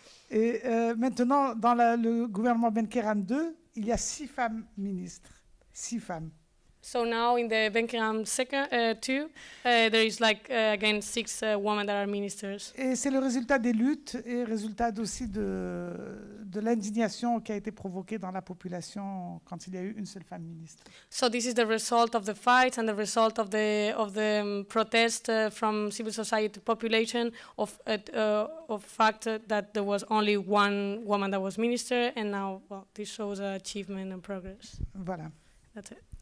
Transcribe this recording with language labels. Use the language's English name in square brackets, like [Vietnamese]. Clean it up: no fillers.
[French] Et maintenant, dans le gouvernement Ben Kiran 2, il y a 6 femmes ministres. 6 femmes. [English] So now in the Ben Kiran 2, there is again 6 women that are ministers. [French] Et c'est le résultat des luttes et résultat aussi de l'indignation qui a été provoquée dans la population quand il y a eu une seule femme ministre. [English] So this is the result of the fights and the result of the protest from civil society population of fact that there was only one woman that was minister, and now this shows achievement and progress. [French] Voilà. [English] That's it.